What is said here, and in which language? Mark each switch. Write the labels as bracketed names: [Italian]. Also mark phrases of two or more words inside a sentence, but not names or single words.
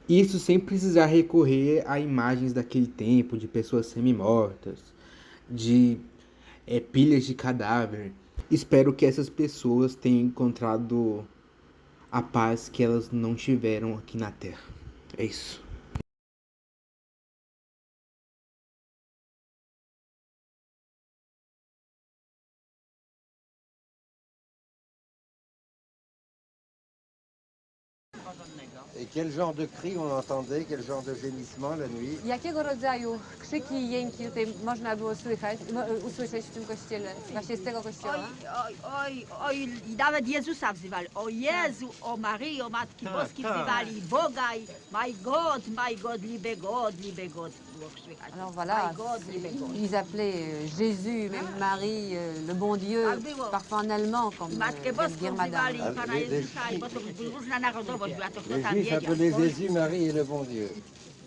[Portuguese] Isso sem precisar recorrer a imagens daquele tempo, de pessoas semi-mortas, de pilhas de cadáver. Espero que essas pessoas tenham encontrado a paz que elas não tiveram aqui na Terra. É isso. [French] Et quel genre de cri on entendait, quel genre de gémissement la nuit? [Polish] Jakiego rodzaju krzyki i jęki tutaj można było usłyszeć w tym kościele, właśnie z tego Oj, kościoła? oj, oj, oj, i nawet Jezusa wzywali. O Jezu, o Maryjo, Matki Boskiej wzywali Boga i [English] my God, [German] liebe God [Polish] było słychać. [French] Alors voilà, [English] My God, [German] liebe God. [French] ils appelaient Jésus, même Marie, le bon Dieu, [Polish] Tak było. [French] parfois en allemand, comme [Polish] Matkę [French] vient de [Polish] Boską [French] dire [Polish] wzywali [French] madame. [Polish] i Pana Jezusa, bo to różna narodowość była, to kto [French] Les [Polish] tam [French] Juifs [Polish] wiedział. [French] appelaient Jésus, Marie et le bon Dieu.